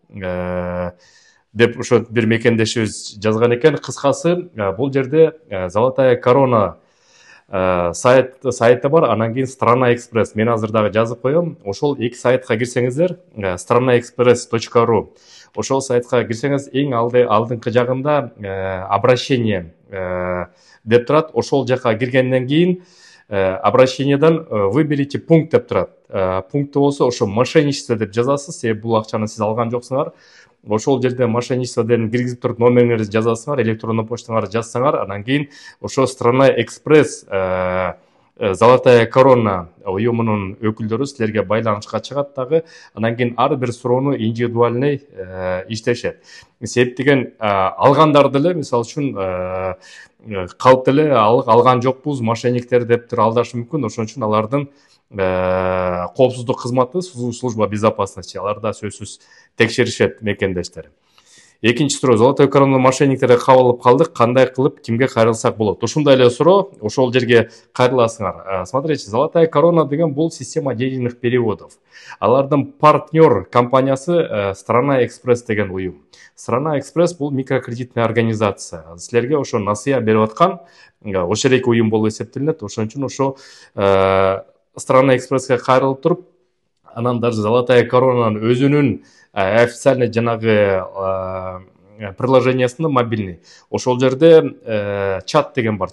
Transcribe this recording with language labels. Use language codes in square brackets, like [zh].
[ky] Деп ошо бир мекендешибиз жазган экен. Кыскасы, бул жерде Золотая корона сайты бар, анан кийин Страна Экспресс. Мен азыр дагы жазып коем. Ошол эки сайтка кирсеңиздер, stranaexpress.ru. Ошол сайтка кирсеңиз эң алдыңкы жагында обращение деп турат. Ошол жака киргенден кийин обращениедан [ru] выберите пункт [ky] деп турат. Пункту болсо ошо мошенничество деп жазасыз, себеби бул акчаны сиз алган жоксуңар. Ошол жерде мошенничество деп киргизип туруп номериңерди жазасыңар, электрондук почтаңарды жазсаңар, анан кийин ошо Страна Экспресс Золотая корона уюмунун өкүлдөрү силерге байланышка чыгат дагы. Анан кийин ар бир суроону индивидуальный иштешет. Себеп деген алгандар деле, мисалы үчүн калп деле алган жокпуз, мошенниктер деп туруп алдашы мүмкүн. Ошон үчүн алардын коопсуздук кызматы, [ru] служба безопасности, [ky] алар да сөзсүз текшеришет мекендештер. Экинчи суроо: Золотой корона мошенниктерге кабыл алып калдык, кандай кылып кимге кайрылсак болот? Ушундай эле суроо, ошол жерге кайрыласыңар. [ru] Смотрите, Золотая корона деген бул система денежных переводов. [ky] Алардын партнер компаниясы Страна Экспресс деген уюм. Страна Экспресс бул [ru] микрокредитная организация. [ky] Силерге ошо насыя берип аткан ошереки уюм болуп эсептелинет. Ошон үчүн ошо Страна Экспресске кайрылып туруп, анан даже Золотая коронанын өзүнүн официальный жанагы приложениясында мобильный, ошол жерде чат деген бар.